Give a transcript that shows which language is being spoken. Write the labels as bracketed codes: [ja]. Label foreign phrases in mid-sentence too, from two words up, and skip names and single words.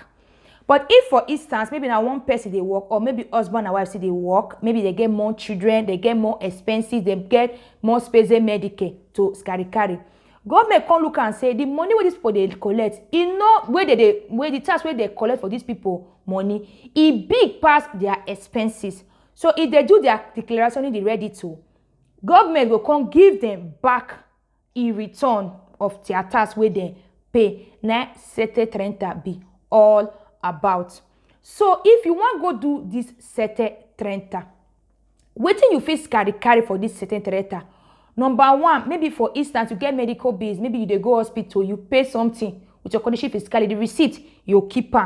[pcm] But if for instance maybe now one person they work, or maybe husband and wife say they work, maybe they get more children, they get more expenses, they get more space Medicare to carry, government come look and say the money where these people they collect, where the tax where they collect for these people money, it big past their expenses. So if they do their declaration, they ready to, government will come give them back in return of their tax where they pay. Na sete 30 be all about. So if you want go do this sete 30, wetin you fit carry for this sete 30? Number one, maybe for instance, you get medical bills, maybe you dey go hospital, you pay something with your condition fiscally, the receipt, you keep am.